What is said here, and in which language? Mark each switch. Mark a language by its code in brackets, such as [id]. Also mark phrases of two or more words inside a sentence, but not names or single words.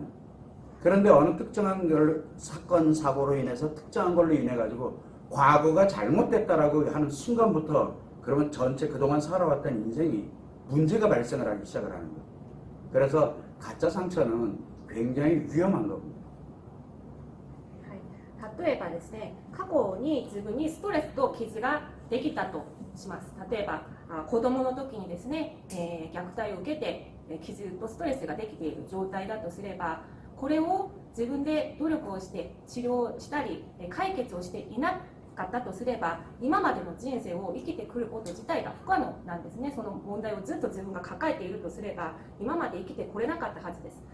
[ko] 그런데 어느 특정한 사건, 사고로 인해서 특정한 걸로 인해 가지고 과거가 잘못됐다라고 하는 순간부터 그러면 전체 그동안 살아왔던 인생이 문제가 발생을 하기 시작을 하는 거예요. 그래서 가짜 상처는 굉장히 위험한 겁니다. [ja] 例えばですね、過去に自分にストレスと傷ができたとします。例えば子供の時にですね、虐待を受けて傷とストレスができている状態だとすれば、これを自分で努力をして治療したり解決をしていなかったとすれば、今までの人生を生きてくること自体が不可能なんですね。その問題をずっと自分が抱えているとすれば、今まで生きてこれなかったはずです。